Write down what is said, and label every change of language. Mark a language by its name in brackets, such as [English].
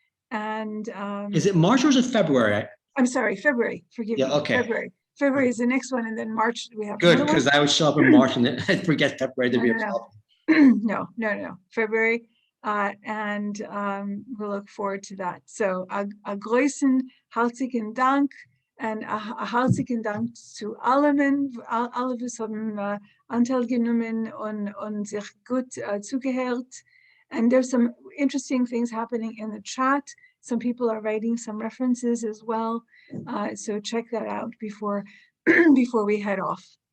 [English] And is it March or is it February? I'm sorry, February. Forgive Yeah, me. okay. February. February is the next one, and then March we have Good, another one. because I would show up in March and I'd forget February to be a problem. No. February. And we'll look forward to that. [German] So a großen herzlichen Dank and a herzlichen Dank zu allen, alle, was haben Anteil genommen und sich gut zugehört. [English] And there's some interesting things happening in the chat. Some people are writing some references as well. So check that out before we head off.